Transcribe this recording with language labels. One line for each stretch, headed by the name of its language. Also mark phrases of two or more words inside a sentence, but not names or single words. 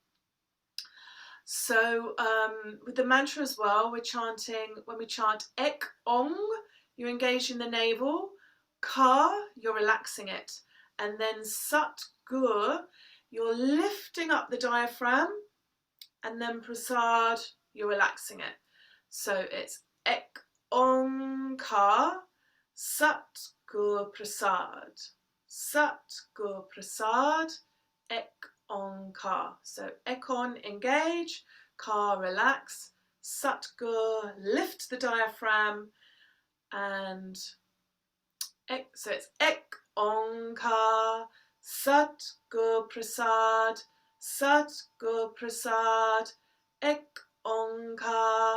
English: So with the mantra as well, we're chanting, when we chant
Punjabi: ਏਕ ਓਂਗ,
English: you're engaging the navel, Ka, you're relaxing it, and then
Punjabi: ਸਤਿ ਗੁਰ,
English: you're lifting up the diaphragm, and then Prasad, you're relaxing it. So it's
Punjabi: ਏਕ ਓਂਗ ਕਾ, ਸਤਿ ਗੁਰ ਪ੍ਰਸਾਦਿ, ਸਤਿ ਗੁਰ ਪ੍ਰਸਾਦਿ, ਏਕ ਓਂਗ ਕਾ.
English: So Ekon, engage, Ka, relax,
Punjabi: ਸਤਿ ਗੁਰ,
English: lift the diaphragm, and so it's
Punjabi: ਏਕ ਓਂਗ ਕਾ, ਸਤਿ ਗੁਰ ਪ੍ਰਸਾਦਿ, ਸਤਿ ਗੁਰ ਪ੍ਰਸਾਦਿ, ਏਕ ਓਅੰਕਾਰ.